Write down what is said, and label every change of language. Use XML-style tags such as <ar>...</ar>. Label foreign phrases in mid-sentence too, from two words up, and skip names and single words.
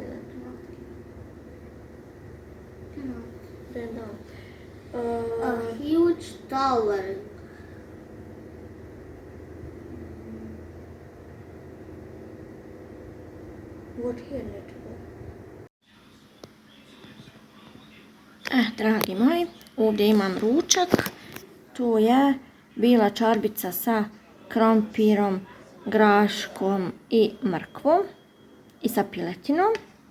<en>Cannot. Then down. A huge tower. What here need to go?</en> <bs>Dragi moji, ovdje imam ručak. To je bila čarbica sa krompirom, graškom i mrkvom i sa piletinom.</bs>